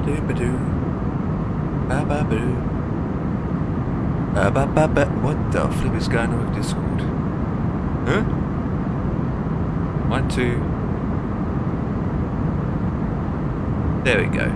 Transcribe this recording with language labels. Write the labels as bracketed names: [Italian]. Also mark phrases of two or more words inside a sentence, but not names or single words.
[English] Ba-ba-ba-doo. Ba-ba-ba-doo. Ba-ba-ba-ba. What the flip is going on with Discord? Huh? 1, 2. There we go.